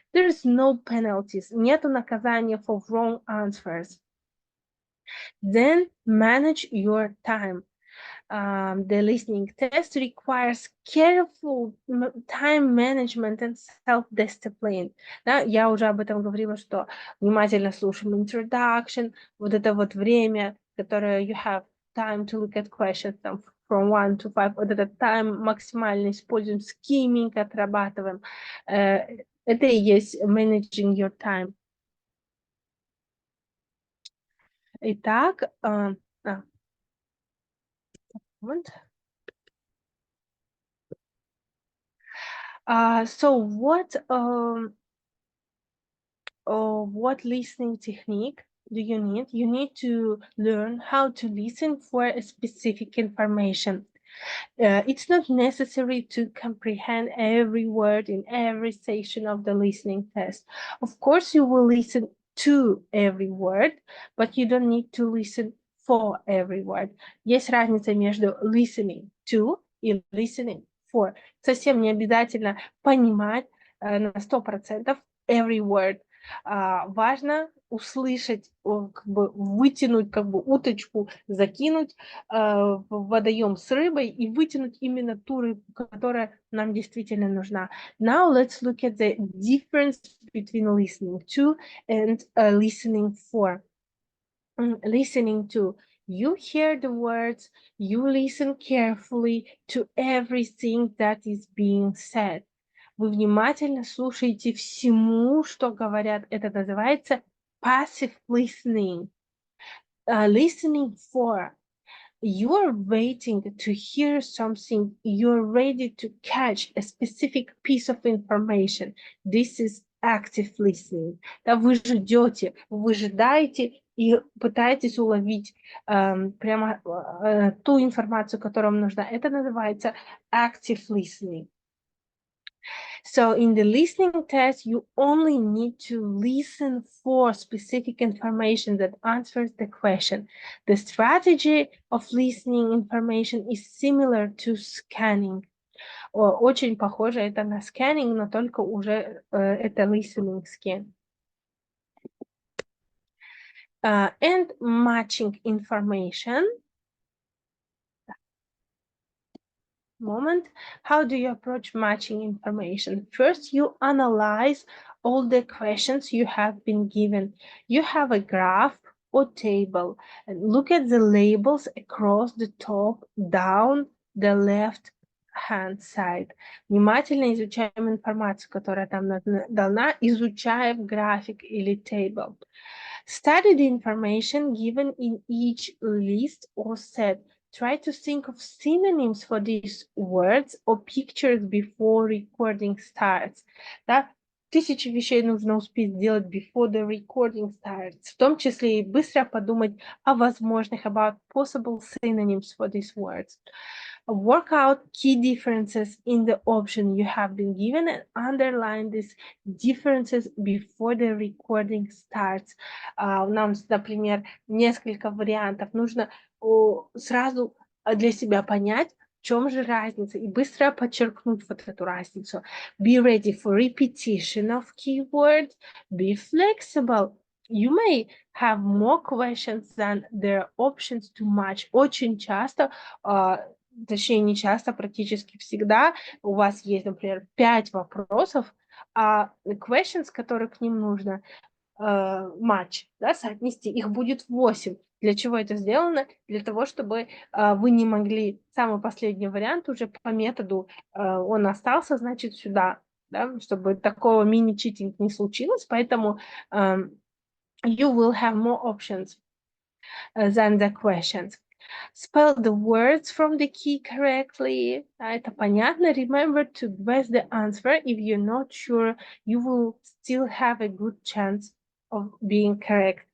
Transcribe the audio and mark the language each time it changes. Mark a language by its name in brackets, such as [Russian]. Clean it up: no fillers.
[English] There is no penalties. [Russian] Нету наказания [English] for wrong answers. Then manage your time. The listening test requires careful time management and self-discipline. [Russian] Да, я уже об этом говорила, что внимательно слушаем introduction, вот это вот время, которое [English] you have time to look at questions [Russian] там, [English] from 1 to 5, [Russian] вот этот time максимально используем, skimming отрабатываем. Это и есть managing your time. [English] Итак, so what listening technique do you need? You need to learn how to listen for a specific information. It's not necessary to comprehend every word in every section of the listening test. Of course, you will listen to every word, but you don't need to listen for every word. [Russian] Есть разница между listening to и listening for. Совсем не обязательно понимать на 100% [English] every word. [Russian] Важно услышать, как бы вытянуть как бы уточку, закинуть в водоем с рыбой и вытянуть именно ту рыбу, которая нам действительно нужна. [English] Now let's look at the difference between listening to and listening for. Listening to. You hear the words, you listen carefully to everything that is being said. [Russian] Вы внимательно слушаете всему, что говорят. Это называется [English] passive listening. Listening for. You're waiting to hear something. You're ready to catch a specific piece of information. This is active listening. [Russian] Да, вы ждете, вы ожидаете и пытаетесь уловить прямо ту информацию, которая вам нужна. Это называется [English] active listening. So in the listening test, you only need to listen for specific information that answers the question. The strategy of listening information is similar to scanning. [Russian] Очень похоже это на scanning, но только уже это listening scan. [English] And matching information. Moment. How do you approach matching information? First, you analyze all the questions you have been given. You have a graph or table and look at the labels across the top, down the left hand side. [Russian] Внимательно изучаем информацию, которая там дана, изучая график или table. [English] Study the information given in each list or set. Try to think of synonyms for these words or pictures before recording starts. Да? [Russian] тысячи вещей нужно успеть сделать [English] before the recording starts, [Russian] в том числе и быстро подумать о возможных, [English] about possible synonyms for these words. Work out key differences in the option you have been given and underline these differences before the recording starts. [Russian] Нам, например, несколько вариантов. Нужно сразу для себя понять, в чем же разница, и быстро подчеркнуть вот эту разницу. [English] Be ready for repetition of keywords. Be flexible. You may have more questions than there are options to match. [Russian] Очень часто, точнее не часто, практически всегда у вас есть, например, 5 вопросов, а questions, которые к ним нужно матч, да, соотнести, их будет 8. Для чего это сделано? Для того, чтобы вы не могли самый последний вариант уже по методу, он остался, значит, сюда, да, чтобы такого мини-читинг не случилось, поэтому [English] you will have more options than the questions. Spell the words from the key correctly. [Russian] Это понятно. [English] Remember to guess the answer. If you're not sure, you will still have a good chance of being correct.